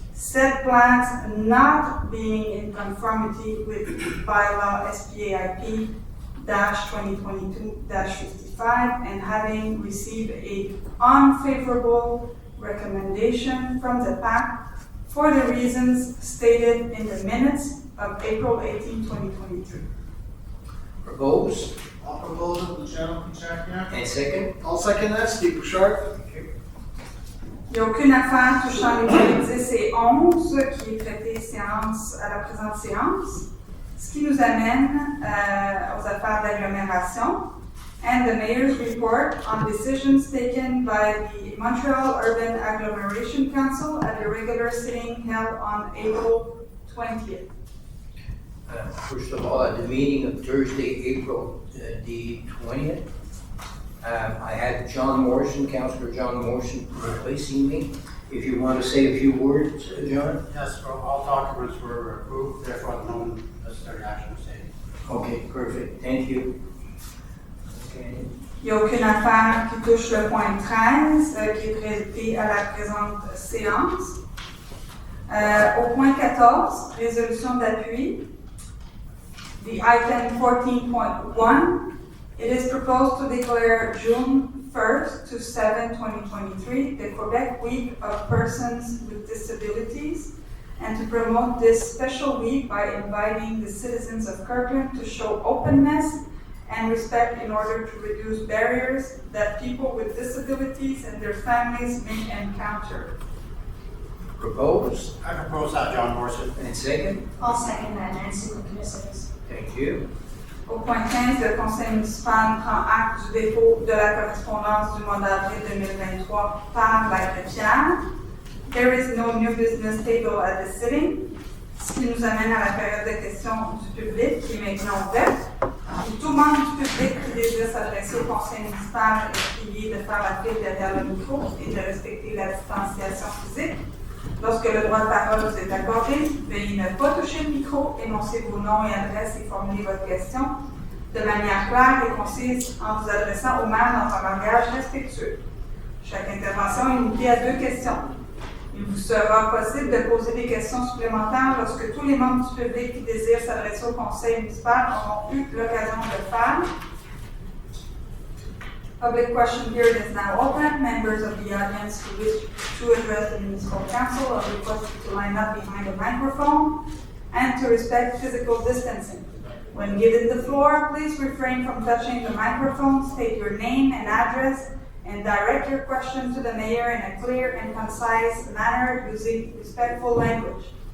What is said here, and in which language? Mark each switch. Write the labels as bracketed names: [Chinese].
[English] Said plans not being in conformity with bylaw SPAIP 2022-55 and having received a unfavorable recommendation from the PAC for the reasons stated in the minutes of April 18, 2023. Propose. I'll propose it to Chairman Chakyan. And second. I'll second that, Steve Bouchard. [French] Il n'y a aucune affaire touchant les points 10 et 11 qui est traitée séance à la présente séance. Ce qui nous amène aux affaires d'agglomération [English] and the mayor's report on decisions taken by the Montreal Urban Agglomeration Council at a regular sitting held on April 20th. First of all, at the meeting of Thursday, April the 20th, I had John Morrison, Councillor John Morrison, replacing me. If you want to say a few words, John? Yes, well, all documents were approved, therefore no necessary action was taken. Okay, perfect, thank you. Okay. [French] Il n'y a aucune affaire qui touche le point 13 qui est traité à la présente séance. Au point 14, résolution d'appui, [English] the item 14.1, it is proposed to declare June 1st to 7, 2023, the Quebec Week of Persons with Disabilities, and to promote this special week by inviting the citizens of Kirkland to show openness and respect in order to reduce barriers that people with disabilities and their families may encounter. Propose, I propose that, John Morrison. and second? I'll second that, Nancy Cookinis. Thank you. [French] Au point 15, le conseil municipal prend acte du dépôt de la correspondance du mois d'avril 2023 par la greffière. [English] There is no new business table at the sitting, [French] ce qui nous amène à la période de questions du public qui est maintenant ouverte. Tout membre du public qui désire s'adresser au conseil municipal est prié de faire la file derrière le micro et de respecter la distanciation physique. Lorsque le droit de parole vous est accordé, veuillez ne pas toucher le micro, énoncer vos noms et adresses et formuler votre question de manière claire et concise en vous adressant au maire dans un langage respectueux. Chaque intervention est limitée à 2 questions. Il vous sera possible de poser des questions supplémentaires lorsque tous les membres du public qui désirent s'adresser au conseil municipal auront eu l'occasion de le faire. [English] Public question period is now open. Members of the audience who wish to address the municipal council are requested to line up behind a microphone and to respect physical distancing. When given the floor, please refrain from touching the microphone, state your name and address, and direct your question to the mayor in a clear and concise manner using respectful language.